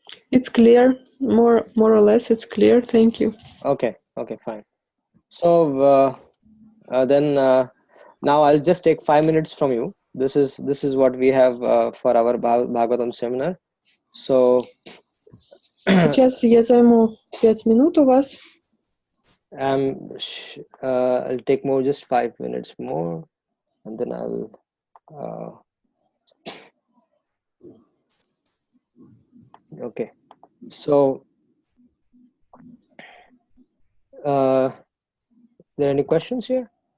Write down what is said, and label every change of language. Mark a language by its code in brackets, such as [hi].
[en] It's clear, more or less it's clear, thank you. Okay, fine. So then now I'll just take 5 minutes from you. This is what we have for our Bhagavatam seminar. So [ru] Сейчас я займу 5 минут у вас. [en] I'll take more, just 5 minutes more, and then I'll. Okay, so there any questions here?